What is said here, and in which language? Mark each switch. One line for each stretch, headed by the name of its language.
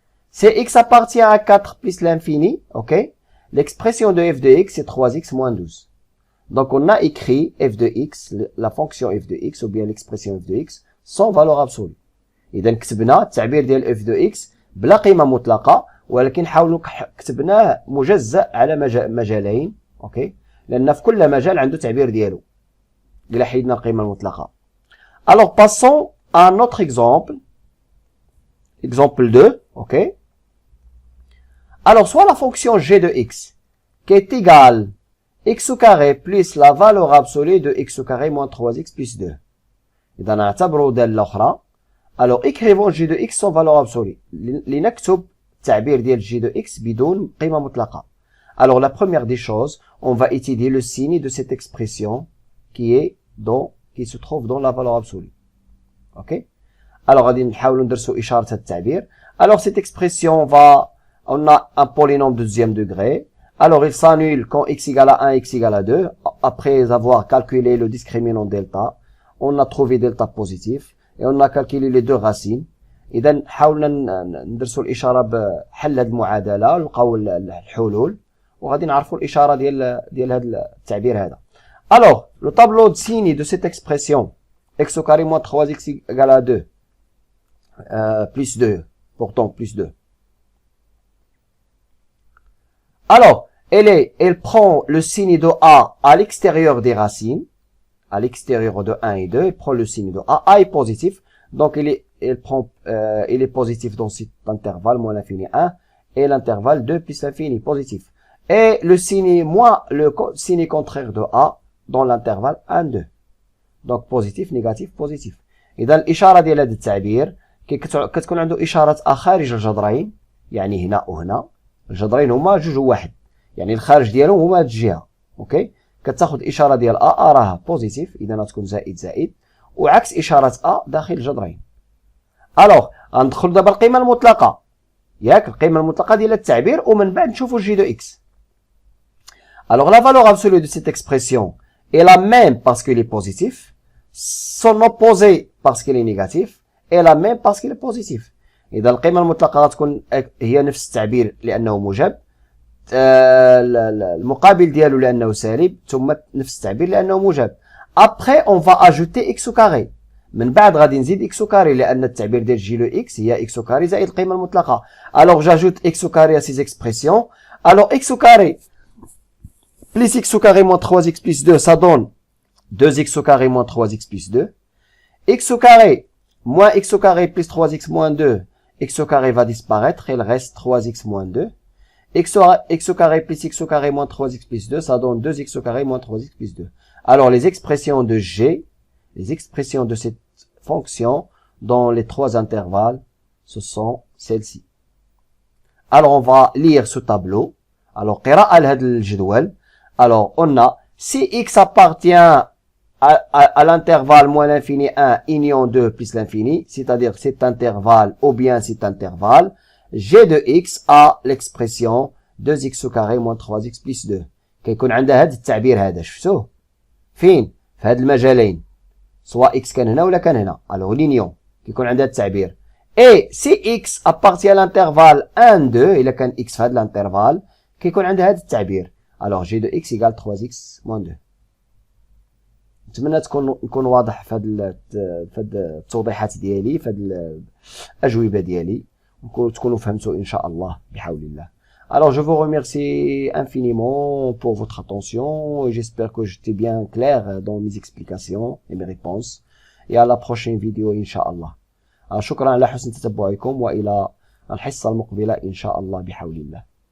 French: Si x appartient à 4 plus l'infini, ok, l'expression de f de x, c'est 3x moins 12. Donc, on a écrit f de x, la fonction f de x, ou bien l'expression f de x, sans valeur absolue.
Arabic: إذا كتبنا التعبير ديال f de x بلا قيمة مطلقة، ولكن حاولوا كتبناه مجزأ على مجالين، اوكي، لأن في كل مجال عنده تعبير ديالو. إلا حيدنا القيمة المطلقة.
French: Alors, passons à un autre exemple. Exemple 2, ok. Alors, soit la fonction g de x, qui est égale x au carré plus la valeur absolue de x au carré moins 3x plus 2.
Arabic: إذا نعتبروا دالة أخرى.
French: Alors, écrivons g de x sans valeur absolue.
Arabic: لنكتب التعبير ديال g de x بدون قيمة مطلقة.
French: Alors, la première des choses, on va étudier le signe de cette expression qui se trouve dans la valeur absolue. Ok?
Arabic: Alors, غادي نحاولوا ندرسوا إشارة هذا التعبير.
French: Alors, cette expression on a un polynôme de deuxième degré. Alors, il s'annule quand x égale à 1, x égale à 2. Après avoir calculé le discriminant delta, on a trouvé delta positif. Et on a calculé les deux racines.
Arabic: إذا حاولنا ندرسوا الإشارة بحل هذه المعادلة ونلقاو الحلول. وغادي نعرفوا الإشارة ديال هذا التعبير هذا.
French: Alors, le tableau de signe de cette expression, x au carré moins 3x égale à 2, plus 2, pourtant plus 2. Alors, elle prend le signe de a à l'extérieur des racines, à l'extérieur de 1 et 2, elle prend le signe de a est positif, Donc il est positif dans cet intervalle, moins l'infini 1, et l'intervalle 2 plus l'infini, positif. Et le signe contraire de A dans l'intervalle 1, 2. Donc positif, négatif, positif.
Arabic: إذا الإشارة ديال هذا التعبير كتكون عنده إشارة A خارج الجذرين، يعني هنا وهنا، الجذرين هما جوج واحد، يعني الخارج ديالهم هما هاد الجهة، اوكي. كتاخد إشارة ديال A راها بوزيتيف، إذا غتكون زائد زائد، وعكس إشارة A داخل الجذرين. ألوغ غندخل دابا القيمة المطلقة، ياك القيمة المطلقة ديال التعبير، ومن بعد نشوفو جي دو إكس.
French: Alors la valeur absolue de cette expression est la même parce qu'il est positif, son opposé parce qu'il est négatif, et la même parce qu'il est positif.
Arabic: إذا القيمة المطلقة غتكون هي نفس التعبير لأنه موجب، المقابل ديالو لأنه سالب، ثم نفس التعبير لأنه موجب.
French: Après on va ajouter x au carré.
Arabic: من بعد غادي نزيد x au carré لأن التعبير ديال جي لو x هي x au carré زائد القيمة المطلقة.
French: Alors j'ajoute x au carré à ces expressions. Alors x au carré plus x au carré moins 3x plus 2, ça donne 2x au carré moins 3x plus 2. X au carré moins x au carré plus 3x moins 2, x au carré va disparaître, il reste 3x moins 2. X au carré plus x au carré moins 3x plus 2, ça donne 2x au carré moins 3x plus 2. Alors les expressions de G, les expressions de cette fonction dans les trois intervalles, ce sont celles-ci. Alors on va lire ce tableau.
Arabic: Alors قراءة لهذا الجدول.
French: Alors, on a, si x appartient à l'intervalle moins l'infini 1, union 2 plus l'infini, c'est-à-dire cet intervalle ou bien cet intervalle, g de x a l'expression 2x au carré moins 3x plus 2.
Arabic: كيكون عندها هذا التعبير هذا، شفتوه؟ فين؟ في هذا المجالين. سواء x كان هنا ولا كان هنا.
French: Alors, l'union.
Arabic: كيكون عندها التعبير.
French: Et si x appartient à l'intervalle 1, 2,
Arabic: إلا كان x في هذا الانترفال، كيكون عندها هذا التعبير.
French: Alors g de x égale 3x moins 2.
Arabic: نتمنى نكون واضح في هاد التوضيحات ديالي، في هاد الأجوبة ديالي، تكونوا فهمتوا إن شاء الله بحول الله.
French: Alors je vous remercie infiniment pour votre attention et j'espère que j'étais bien clair dans mes explications et mes réponses. Et à la prochaine vidéo
Arabic: إن شاء الله. شكرا على حسن تتبعكم وإلى الحصة المقبلة إن شاء الله بحول الله.